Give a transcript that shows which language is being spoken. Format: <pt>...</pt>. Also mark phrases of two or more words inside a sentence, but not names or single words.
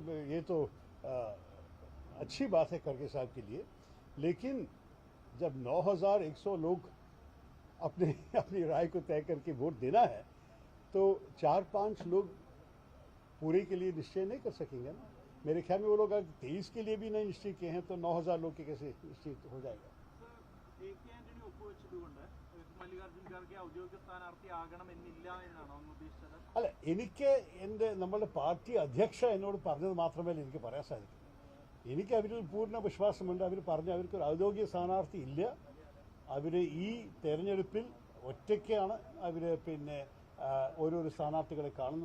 <hi>ये तो अच्छी बात है खरगे साहब के लिए, लेकिन जब 9,100 लोग अपनी राय को तय करके वोट देना है तो 4-5 लोग पूरे के लिए निश्चय नहीं कर सकेंगे ना। मेरे ख्याल में वो लोग अगर 23 के लिए भी नहीं निश्चय किए हैं तो 9,000 लोग के कैसे निश्चित हो जाएगा।</hi> <ml>ആന്റണി ഒപ്പുവെച്ചതുകൊണ്ട് മല്ലികാർജ്ജുൻ ഖാർഗെ ഔദ്യോഗിക സ്ഥാനാർത്ഥി ആകണമെന്നില്ല എന്നാണോ അങ്ങ് ഉദ്ദേശിച്ചത്? അല്ല, എനിക്ക് നമ്മളുടെ പാർട്ടി അധ്യക്ഷ എന്നോട് പറഞ്ഞത് മാത്രമേ എനിക്ക് പറയാൻ സാധിക്കൂ. എനിക്ക് അവരിൽ പൂർണ്ണ വിശ്വാസമുണ്ട്. അവർ പറഞ്ഞു അവർക്കൊരു ഔദ്യോഗിക സ്ഥാനാർത്ഥി ഇല്ല, അവർ ഈ തെരഞ്ഞെടുപ്പിൽ ഒറ്റയ്ക്കാണ് അവർ ഓരോരോ സ്ഥാനാർത്ഥികളെ കാണുന്നത്.</ml>